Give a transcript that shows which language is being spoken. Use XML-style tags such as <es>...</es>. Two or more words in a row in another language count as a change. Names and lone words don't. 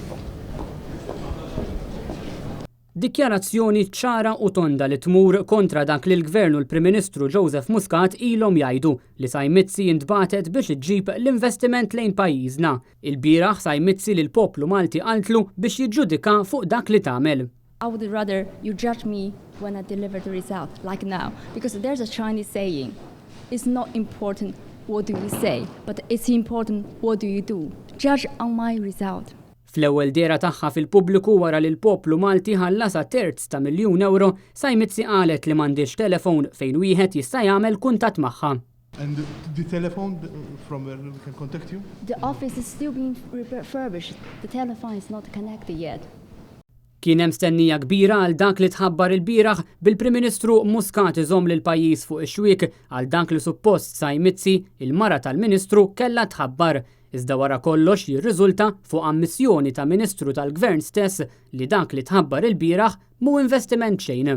<mt>Dikjarazzjoni ċara u tonda li tmur kontra dak li l-Gvern u l-Prim Ministru Joseph Muscat ilhom jgħidu li Saj Mizzi jintbatet biex iġġib l-investiment lejn pajjiżna. Il-bieraħ Saj Mizzi lil poplu Malti qaltlu biex jiġġudika fuq dak li tagħmel.</mt> <en>I would rather you judge me when I deliver the result, like now, because there's a Chinese saying, it's not important what do you say, but it's important what do you do. Judge on my result.</en> <mt>Fl-ewwel dera tagħha fil-pubbliku wara li l-poplu Malti ħallasa terz ta' miljun euro, Saj Mizzi qalet li m'għandix telefon fejn wieħed jista' jagħmel kuntatt magħha.</mt> <en>And the telephone from where we can contact you? The office is still being refurbished. The telephone is not connected yet.</en> <mt>Kien hemm stennija kbira għal dak li tħabbar il-bieraħ bil-Prim Ministru Muscat iżomm lil pajjiż fuq ix-xwiek għal dak li suppost Saj Mizzi, il-mara tal-Ministru, kellha tħabbar. Iżda wara kollox jirriżulta fuq ammissjoni ta' Ministru tal-Gvern stess li dak li tħabbar il-bieraħ mu investiment xejn.</mt>